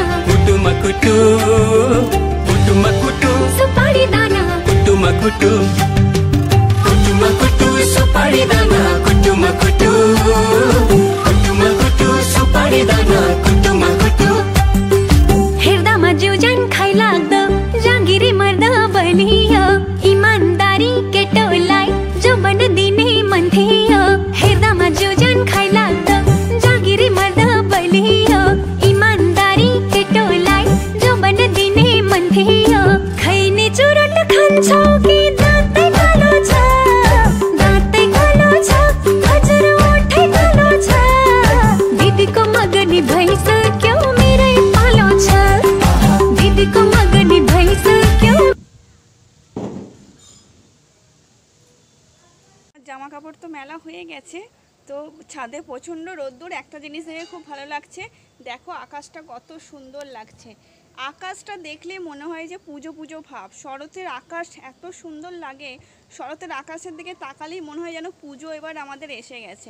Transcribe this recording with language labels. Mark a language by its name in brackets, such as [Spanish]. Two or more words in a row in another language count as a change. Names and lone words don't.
[Nepali] कुटुम कुटु कुटुम कुटु सुपारी दाना कुटुम कुटु कुटुम कुटु सुपारी दाना कुटुम कुटु कुटुम कुटु सुपारी दाना कुटुम कुटु हेर्दामा जीवजन खाइ लाग्दो जागिरी मर्दा बलियो इमानदारी केटोलाई जो बन दिने मन थियो। हेर्दामा जीवजन खाइ लाग्दो जागिरी मर्दा बलियो इमानदारी केटोलाई जो बन दिने मन थियो। खैने चुरोट खान्छौ कि दाँतै कालो छ, दाँतै कालो छ, हजुर ओठै कालो छ। दिदीको मगनी भइसक्यो मेरै पालो छ, दिदीको मगनी भइसक्यो। [Bangla] জামা কাপড় তো মেলা হয়ে গেছে, তো ছাদে প্রচণ্ড রোদ্দুর। একটা জিনিস দেখে খুব ভালো লাগছে, দেখো আকাশটা কত সুন্দর লাগছে। আকাশটা দেখলে মনে হয় যে পুজো পুজো ভাব। শরতের আকাশ এত সুন্দর লাগে, শরতের আকাশের দিকে তাকালেই মনে হয় যেন পুজো এবার আমাদের এসে গেছে।